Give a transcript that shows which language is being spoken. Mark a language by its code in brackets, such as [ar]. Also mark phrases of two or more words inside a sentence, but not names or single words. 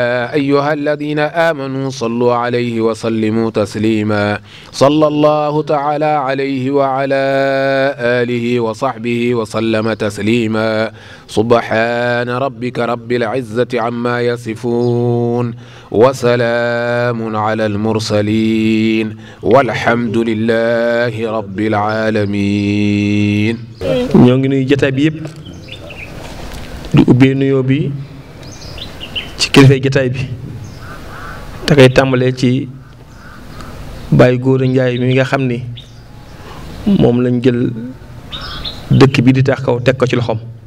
[ar] أيها الذين آمنوا صلوا عليه وسلموا تسليما صلى الله تعالى عليه وعلى آله وصحبه وسلم تسليما سبحان ربك رب العزة عما يصفون وسلام على المرسلين والحمد لله رب العالمين. [wo] ñoo ngi nuyu jotaay bi yëpp du ubbee nuyoo bi ci kilifay jotaay bi te koy tàmbalee ci Baye Gora Ndiaye mi nga xam ni moom lañ jël dëkk bi di tax kaw teg ko ci loxoom